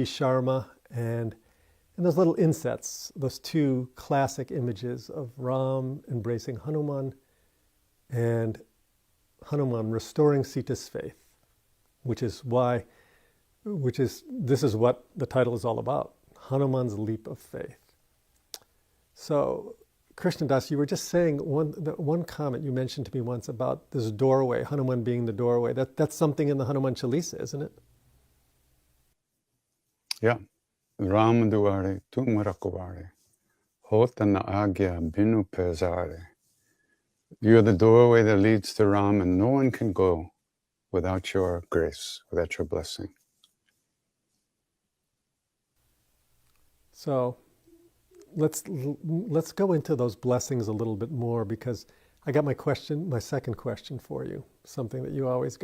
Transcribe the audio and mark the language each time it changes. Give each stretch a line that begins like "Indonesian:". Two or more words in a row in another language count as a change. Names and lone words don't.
English: Sharma and those little insets, those two classic images of Ram embracing Hanuman and Hanuman restoring Sita's faith, this is what the title is all about, Hanuman's Leap of Faith. So, Krishna Das, you were just saying one comment you mentioned to me once about this doorway, Hanuman being the doorway. That's something in the Hanuman Chalisa, isn't it? Yeah.
Awadhi: राम दुआरे तू मरकोवारे, होतना अग्या बिनु पेसारे.
English: You're the doorway that leads to Ram, and no one can go without your grace, without your blessing. So let's go into those blessings a little bit more, because I got my second question for you, something that you always